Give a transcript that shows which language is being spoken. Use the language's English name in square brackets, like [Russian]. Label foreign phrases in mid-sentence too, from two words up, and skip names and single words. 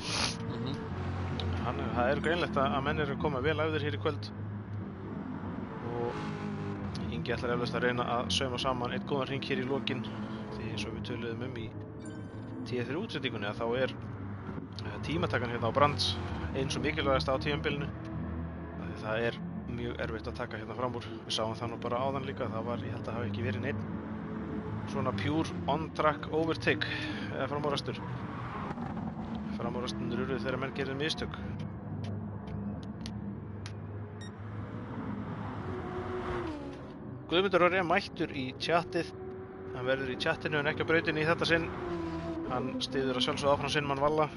[Icelandic] Það greinlegt að menn eru að koma vel æfðir hér í kvöld og Ingi ætlar eflaust að reyna að sauma saman einn góðan hring hér í lokin, því eins og við töluðum í T3 útsendingunni að þá tímatakan hérna á Brands eins og mikilvægast á tímabilinu. Það mjög erfitt að taka hérna fram úr. Við sáum það nú bara áðan líka, ég held að hafi ekki verið neinn svona [English] pure on-track overtake [Icelandic] eða framúrastur. Framúrastunir urðu þegar menn gerir mistök. Guðmundur Orri mættur í chatið. Hann verður í chatinu en ekki á brautinni í þetta sinn. Hann styður að sjálfsögðu áfram sinn mann Valla.